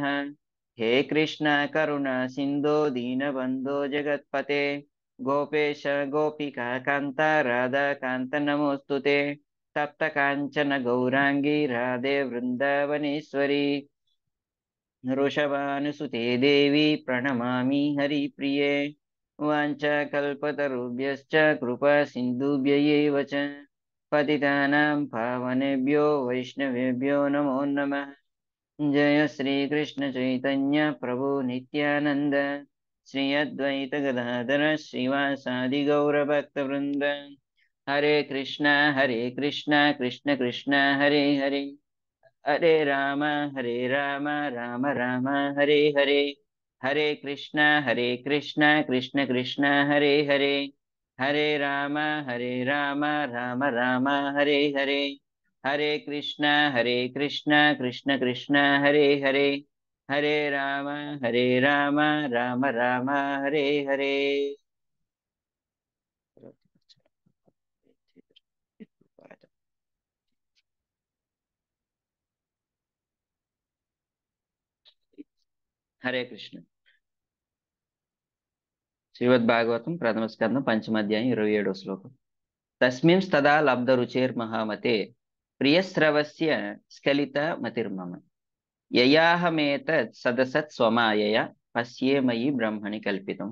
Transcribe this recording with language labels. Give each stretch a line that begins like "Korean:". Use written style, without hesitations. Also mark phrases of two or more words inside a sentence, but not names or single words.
Sanskrit: హే కృష్ణ కరుణ సింధో దీనబంధో జగత్పతే గోపేశ గోపికా కాంత రాధాకాంత నమోస్తుతే. తప్త కాంచన గౌరాంగి రాధే వృందావనేశ్వరి వృషభానుసుతే దేవి ప్రణమామి హరిప్రియే వాంఛాకల్పతరుభ్యశ్చ కృపా సింధుభ్య ఏవ చ పతితానాం పావనేభ్యో వైష్ణవేభ్యో నమో నమః. జయ శ్రీకృష్ణ చైతన్య ప్రభు నిత్యానంద శ్రీ అద్వైత గదాధర శ్రీవాసాది గౌరభక్త వృంద. హరే కృష్ణ కృష్ణ కృష్ణ హరే హరే, హరే రామ రామ రామ హరే హరే. హరే కృష్ణ కృష్ణ కృష్ణ హరే హరే, హరే రామ రామ రామ హరే హరే. హరే కృష్ణ కృష్ణ కృష్ణ హరే హరే, హరే రామ రామ రామ హరే హరే. హరే కృష్ణ.
Telugu: శ్రీమద్భాగవతం ప్రథమ స్కందం పంచమాధ్యాయం 27వ శ్లోకం.
Sanskrit: తస్మిన్ తదా లబ్ధ రుచేర్మహామతే ప్రియశ్రవస్య స్ఖలిత మతిర్మమ యయాహమేతత్ సదసత్ స్వమాయయ పశ్యేమయి బ్రహ్మణి కల్పితం.